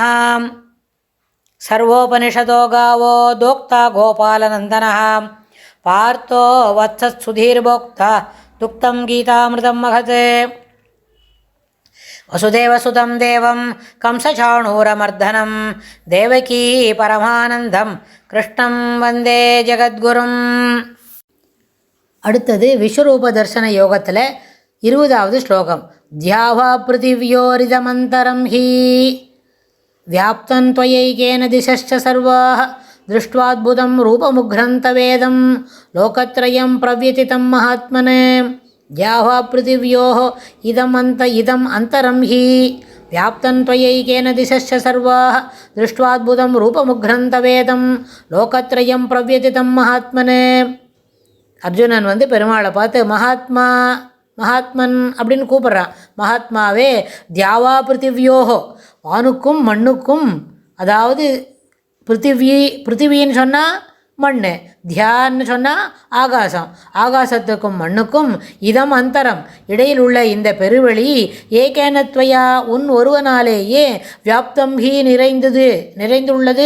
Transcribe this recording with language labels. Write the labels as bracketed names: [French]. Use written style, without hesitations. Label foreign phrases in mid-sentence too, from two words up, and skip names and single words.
[Sanskrit] सर्वोपनिषदो गावो दोक्ता गोपालनन्दनः पार्थो वत्सत्सुधीर्भोक्ता दुक्तं गीतामृतं महत्। वसुदेवसुतं देवं कंसचाणूरमर्दनं देवकी परमानन्दं कृष्णं वन्दे ஜகத்குரும். [Tamil] அடுத்தது விஸ்வரூப தர்சன யோகத்தில் 20வது ஸ்லோகம். [Sanskrit] द्यावापृथिव्योरिदमन्तरं हि व्याप्तं त्वयैकेन दिशश्च सर्वाः दृष्ट्वाद्भुतं रूपमुग्रन्तवेदं लोकत्रयं प्रव्यतितं महात्मने द्यावा पृथिव्योः इदम् अन्तरं हि व्याप्तं त्वयैकेन दिशश्च सर्वाः दृष्ट्वाद्भुतं रूपमुग्रन्तवेदं लोकत्रयं प्रव्यतितं महात्मने. [Tamil] அர்ஜுனன் பெருமாளை பார்த்து மகாத்மன் அப்படின்னு கூப்பிட்றான். மகாத்மாவே [Sanskrit] द्यावा पृथिव्योः, [Tamil] வானுக்கும் மண்ணுக்கும், அதாவது பிருத்திவின்னு சொன்னால் மண், தியான்னு சொன்னால் ஆகாசம், ஆகாசத்துக்கும் மண்ணுக்கும் [Sanskrit] इदम् अन्तरम् [Tamil] இடையில் உள்ள இந்த பெருவெளி ஏகேனத்வயா உன் ஒருவனாலேயே [Sanskrit] व्याप्तं हि [Tamil] நிறைந்துள்ளது.